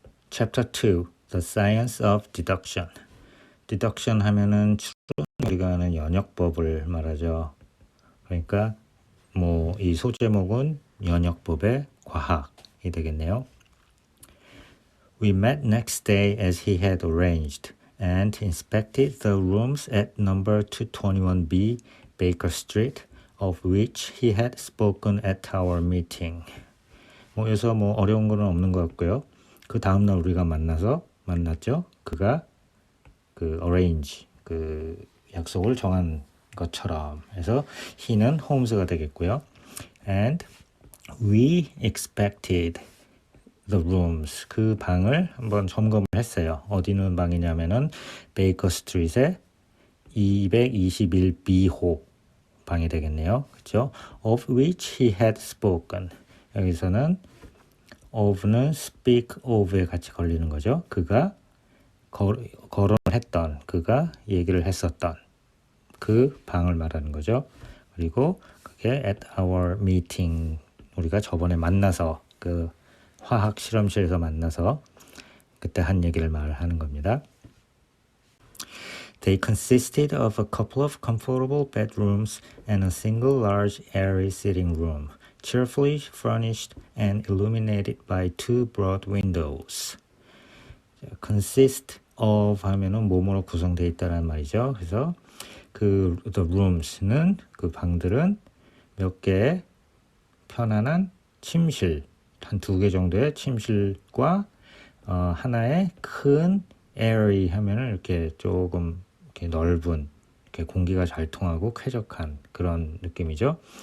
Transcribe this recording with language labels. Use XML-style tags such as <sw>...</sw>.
<ko>챕터 2</ko> <en>The Science of Deduction</en> <ko>Deduction 하면은 추론, 우리가 하는 연역법을 말하죠. 그러니까 이 소제목은 연역법의 과학이 되겠네요.</ko> <en>We met next day as he had arranged and inspected the rooms at number 221B Baker Street, of which he had spoken at our meeting.</en> <ko>여기서 어려운 건 없는 것 같고요. 그 다음날 우리가 만났죠. 그가 arrange, 약속을 정한 것처럼 해서 he는 홈즈가 되겠고요.</ko> <en>And we expected the rooms,</en> <ko>그 방을 한번 점검을 했어요. 어디 있는 방이냐면은 베이커 스트리트의 221B호 방이 되겠네요. 그렇죠?</ko> <en>Of which he had spoken.</en> <ko>여기서는 of는 speak of에 같이 걸리는 거죠. 그가 거론했던, 그가 얘기를 했었던 그 방을 말하는 거죠. 그리고 그게</ko> <en>at our meeting,</en> <ko>우리가 저번에 만나서 화학 실험실에서 만나서 그때 한 얘기를 말하는 겁니다.</ko> <en>They consisted of a couple of comfortable bedrooms and a single large airy sitting room, cheerfully furnished and illuminated by two broad windows.</en> <ko>consist of 하면은 뭐뭐로 구성되어 있다는 말이죠. 그래서 the rooms는 그 방들은 몇 개의 편안한 침실, 한 2개 정도의 침실과 하나의 큰 airy 하면은 이렇게 조금 이렇게 넓은, 이렇게 공기가 잘 통하고 쾌적한 그런 느낌이죠.</ko>